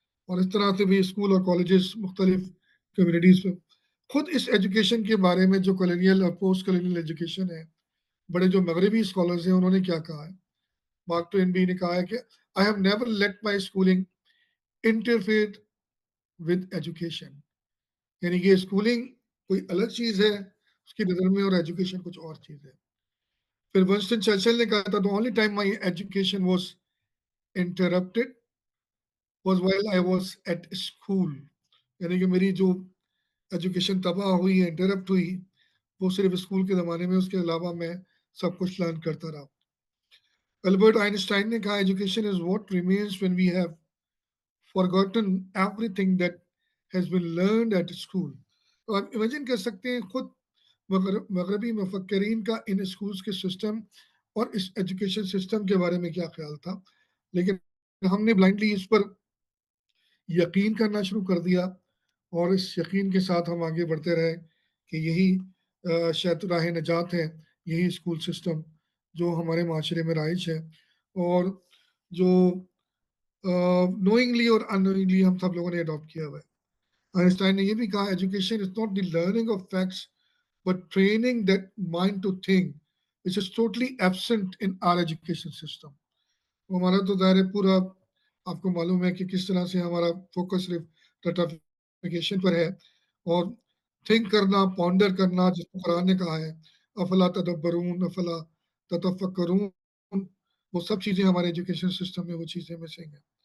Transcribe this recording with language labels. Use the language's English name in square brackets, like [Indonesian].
[Urdu] اور اس طرح سے بھی اسکول اور کالجز مختلف کمیونٹیز میں خود اس ایجوکیشن کے بارے میں جو کالونیل اور پوسٹ کالونیل ایجوکیشن ہے، بڑے جو مغربی اسکالرز ہیں انہوں نے کیا کہا ہے. [English] Mark Twain [Urdu] بھی نے کہا ہے کہ [English] I have never let my schooling interfere with education. [Urdu] یعنی کہ اسکولنگ کوئی الگ چیز ہے اس کی نظر میں، اور ایجوکیشن کچھ اور چیز ہے. پھر ونسٹن چرچل نے کہا تھا [English] the only time my education was interrupted was while I was at school. [Urdu] یعنی کہ میری جو ایجوکیشن تباہ ہوئی ہے، انٹرپٹ ہوئی، وہ صرف اسکول کے زمانے میں، اس کے علاوہ میں سب کچھ لرن کرتا رہا. [English] Albert Einstein [Urdu] نے کہا [English] Education is what remains when we have forgotten everything that has been learned at school. [Urdu] تو آپ امیجن کر سکتے ہیں خود مغربی مفکرین کا ان اسکولز کے سسٹم اور اس ایجوکیشن سسٹم کے بارے میں کیا خیال تھا. لیکن ہم نے بلائنڈلی اس پر یقین کرنا شروع کر دیا، اور اس یقین کے ساتھ ہم آگے بڑھتے رہے کہ یہی شاید راہ نجات ہے، یہی اسکول سسٹم جو ہمارے معاشرے میں رائج ہے، اور جو نوئنگلی اور ان نوئنگلی ہم سب لوگوں نے اڈاپٹ کیا ہوا ہے. آئنسٹائن نے یہ بھی کہا [English] Education is not the learning of facts but training that mind to think, which is totally absent in our education system. [Urdu] ہمارا تو ظاہر پورا آپ کو معلوم ہے کہ کس طرح سے ہمارا فوکس صرف ڈاٹافیکیشن پر ہے، اور تھنک کرنا، پونڈر کرنا، جس کو قرآن نے کہا ہے [Arabic] افلا تدبرون افلا تتفکرون، [Urdu] وہ سب چیزیں ہمارے ایجوکیشن سسٹم میں وہ چیزیں مسنگ ہیں.